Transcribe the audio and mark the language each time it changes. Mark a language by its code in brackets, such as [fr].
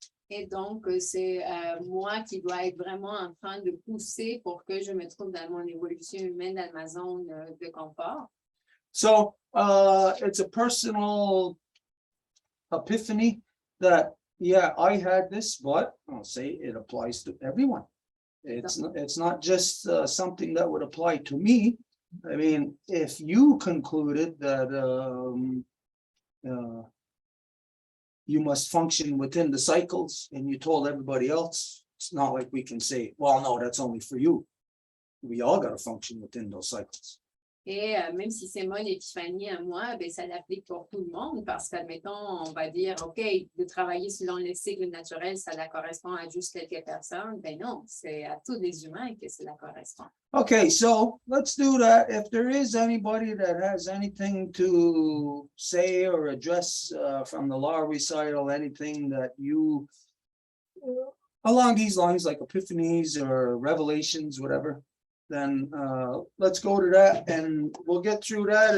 [fr] Et donc, c'est moi qui dois être vraiment en train de pousser pour que je me trouve dans mon évolution humaine, dans ma zone de confort. [en] So it's a personal epiphany that, yeah, I had this, but I'll say it applies to everyone. It's not just something that would apply to me. I mean, if you concluded that you must function within the cycles and you told everybody else, it's not like we can say, well, no, that's only for you. We all got to function within those cycles. [fr] Et même si c'est mon épiphanie à moi, ben, ça l'applique pour tout le monde parce qu'admettons, on va dire, OK, de travailler selon les cycles naturels, ça la correspond à juste quelques personnes. Ben non, c'est à tous les humains que cela correspond. [en] Okay, so let's do that. If there is anybody that has anything to say or address from the law recital, anything that you, along these lines, like epiphanies or revelations, whatever, then let's go to that and we'll get through that.